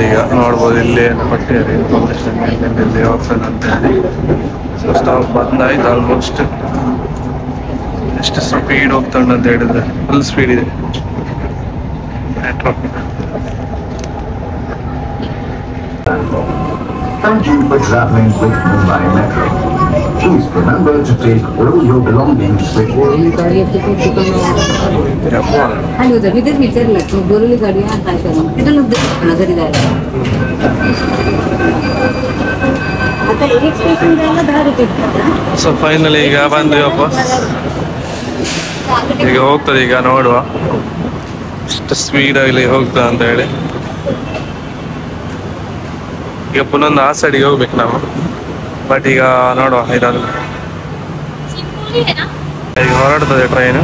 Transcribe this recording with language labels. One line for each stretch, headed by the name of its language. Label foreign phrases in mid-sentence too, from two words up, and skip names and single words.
Kannada: ಈಗ ನೋಡ್ಬೋದು ಇಲ್ಲಿ ಕೊಟ್ಟಿದ್ದಾರೆ ಇನ್ಫಾರ್ಮೇಶನ್ ಎಲ್ಲೆಲ್ಲಿ ಆಪ್ಷನ್ ಅಂತ ಹೇಳಿ. ಸೊ ಸ್ಟಾಪ್ ಬಂದಾಯ್ತು ಆಲ್ಮೋಸ್ಟ್. ಎಷ್ಟು ಸ್ಪೀಡ್ ಹೋಗ್ತಾನೆ ಅಂತ ಹೇಳಿದ್ರೆ
English: full speed
Kannada: ಇದೆ ಮೆಟ್ರೋ.
English: Thank you for traveling with Mumbai Metro. Please remember to take all your belongings with you.
Marathi: आणि होतं मी तेच विचारलं तू बोलवली गाडी हा काय करू तिथं नजरी जायला आता एक स्टेशन जायला 10 रुपये
English: so finally
Kannada: ಈಗ ಬಂದ್ವಿ ವಾಪಸ್. ಈಗ ಹೋಗ್ತದೆ, ಈಗ ನೋಡುವ ಎಷ್ಟು ಸ್ಪೀಡಾಗಿ ಹೋಗ್ತದೆ ಅಂತ ಹೇಳಿ. ಈಗ ಪುನೊಂದು ಆ ಸೈಡಿಗೆ ಹೋಗ್ಬೇಕು ನಾವು, ಬಟ್ ಈಗ ನೋಡುವ ಇದಾದ ಈಗ ಹೊರಡ್ತದೆ ಟ್ರೈನು.